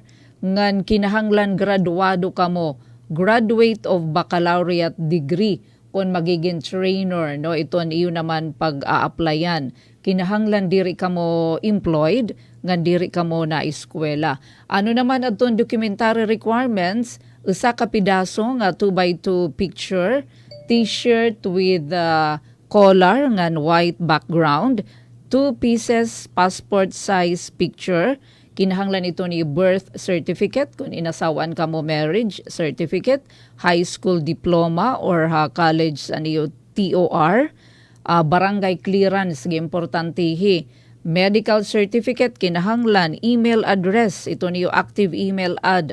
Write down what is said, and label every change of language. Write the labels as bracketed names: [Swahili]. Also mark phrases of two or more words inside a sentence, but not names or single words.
[Waray] Ngan kinahanglan graduado kamo, [English] graduate of baccalaureate degree [Waray] kung magiging trainer. Iton iyo naman pag-a-applyan. Kinahanglan diri kamo employed, ngan diri kamo na eskwela. Ano naman adton [English] documentary requirements? [Waray] Usa ka pidaso nga 2x2 picture, [English] t-shirt with collar [Waray] ngan [English] white background, 2 pieces passport size picture. [Waray] Kinahanglan ito ni [English] birth certificate [Waray] kung inasawan ka mo, [English] marriage certificate, high school diploma or college TOR, [Waray] barangay clearance importantihi, [English] medical certificate [Waray] kinahanglan, [English] email address [Waray] ito niyo [English] active email ad.